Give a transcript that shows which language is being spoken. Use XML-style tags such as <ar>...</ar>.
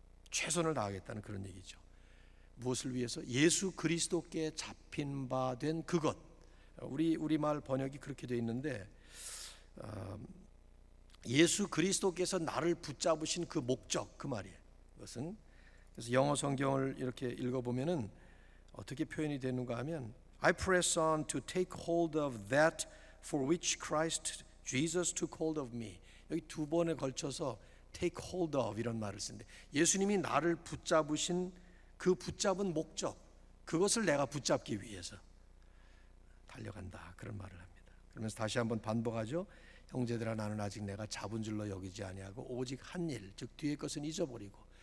<ko>최선을 다하겠다는 그런 얘기죠. 무엇을 위해서? 예수 그리스도께 잡힌 바 된 그것. 우리말 번역이 그렇게 되어 있는데 예수 그리스도께서 나를 붙잡으신 그 목적, 그 말이에요. 그것은 그래서 영어 성경을 이렇게 읽어보면은 어떻게 표현이 되는가 하면</ko> <en>I press on to take hold of that for which Christ Jesus took hold of me.</en> <ko>여기 두 번에 걸쳐서 take hold of 이런 말을 쓰는데 예수님이 나를 붙잡으신 그 붙잡은 목적, 그것을 내가 붙잡기 위해서 달려간다. 그런 말을 합니다. 그러면서 다시 한번 반복하죠. 형제들아 나는 아직 내가 잡은 줄로 여기지 아니하고 오직 한 일, 즉 뒤의 것은 잊어버리고.</ko>